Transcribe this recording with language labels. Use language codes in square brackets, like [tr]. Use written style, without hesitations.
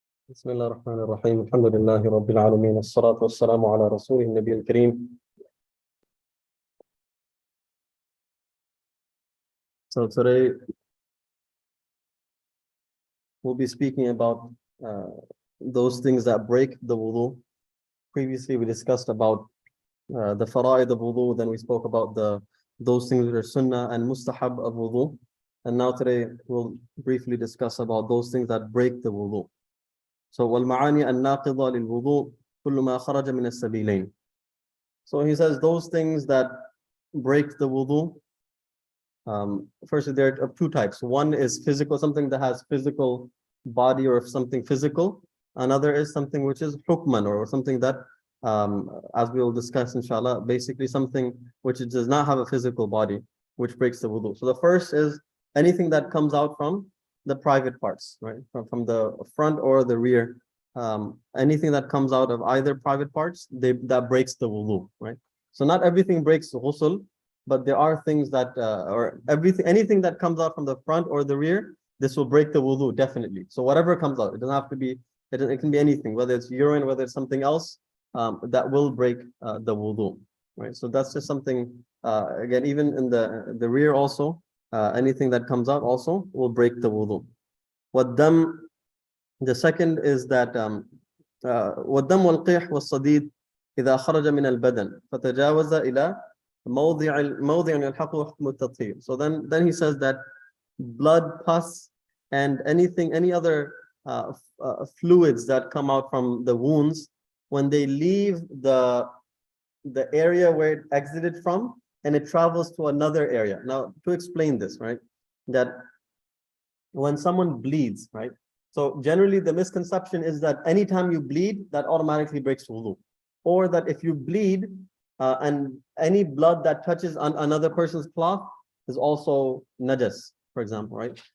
[ar] بسم الله الرحمن الرحيم الحمد لله رب العالمين الصلاة والسلام على رسوله النبي الكريم. [en] So today we'll be speaking about those things that break the wudu. Previously we discussed about the fara'id of wudu, then we spoke about those things that are sunnah and mustahab of wudu. And now today we'll briefly discuss about those things that break the wudu. [ar] So والمعاني الناقضة للوضوء كل ما خرج من السبيلين. [en] So he says those things that break the wudu. Firstly, there are two types. One is physical, something that has physical body or something physical. Another is something which is hukman, or something that, as we will discuss inshallah, basically something which does not have a physical body, which breaks the wudu. So the first is anything that comes out from the private parts, right? From the front or the rear. Anything that comes out of either private parts, that breaks the wudu, right? So not everything breaks ghusl, but there are things that, anything that comes out from the front or the rear, this will break the wudu, definitely. So whatever comes out, it doesn't have to be, it can be anything, whether it's urine, whether it's something else, that will break the wudu, right? So that's just something, again, even in the rear also, anything that comes out also will break the wudu. The second is that [ar] والدم والقيح والصديد إذا خرج من البدن فتجاوز إلى موضع يلحقه حكم التطهير. [en] So then he says that blood, pus, and any other fluids that come out from the wounds, when they leave the area where it exited from and it travels to another area. Now, to explain this, right, that when someone bleeds, right, so generally the misconception is that anytime you bleed, that automatically breaks wudu, or that if you bleed and any blood that touches on another person's cloth is also najas, for example, right?